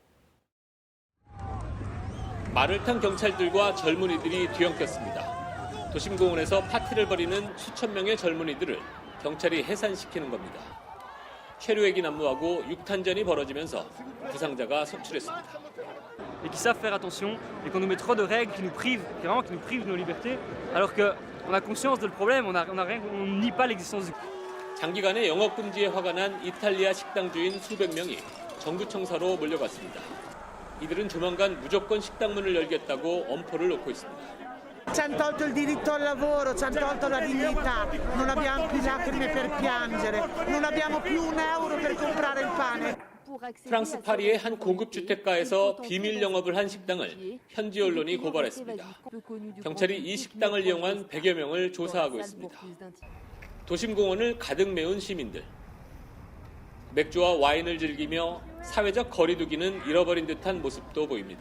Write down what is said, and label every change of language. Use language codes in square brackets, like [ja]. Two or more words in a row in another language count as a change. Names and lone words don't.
[ko] 말을 탄 경찰들과 젊은이들이 뒤엉켰습니다. 도심공원에서 파티를 벌이는 수천 명의 젊은이들을 경찰이 해산시키는 겁니다. 체류액이 난무하고 육탄전이 벌어지면서 부상자가 속출했습니다. [fr] Et qui savent faire attention et qu'on nous met trop de règles qui nous privent, vraiment qui nous privent de nos libertés, alors que on a conscience de le problème, on nie pas l'existence du. [ko] 장기간의 영업 금지에 화가 난 이탈리아 식당 주인 수백 명이 정부 청사로 몰려갔습니다. 이들은 조만간 무조건 식당 문을 열겠다고 엄포를 놓고 있습니다. [it] Ci hanno tolto il diritto al lavoro, ci hanno tolto la dignità, non abbiamo più lacrime per piangere, non abbiamo più un euro per comprare il pane. [ko] 프랑스 파리의 한 고급 주택가에서 비밀 영업을 한 식당을 현지 언론이 고발했습니다. 경찰이 이 식당을 이용한 100여 명을 조사하고 있습니다. 도심공원을 가득 메운 시민들. 맥주와 와인을 즐기며 사회적 거리두기는 잃어버린 듯한 모습도 보입니다.